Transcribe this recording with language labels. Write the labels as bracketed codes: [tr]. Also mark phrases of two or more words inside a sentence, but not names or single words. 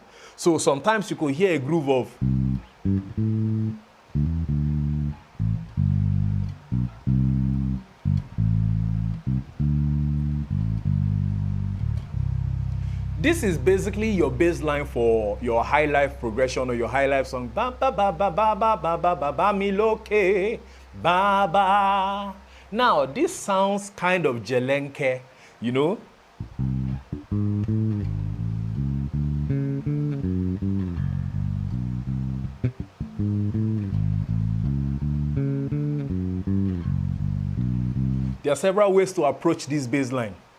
[en] So sometimes you could hear a groove of this is basically your bass line for your Highlife progression or your Highlife song. Ba ba ba ba ba ba ba ba ba ba mi loke ba ba. Now this sounds kind of jelenke, you know. There are several ways to approach this bass line.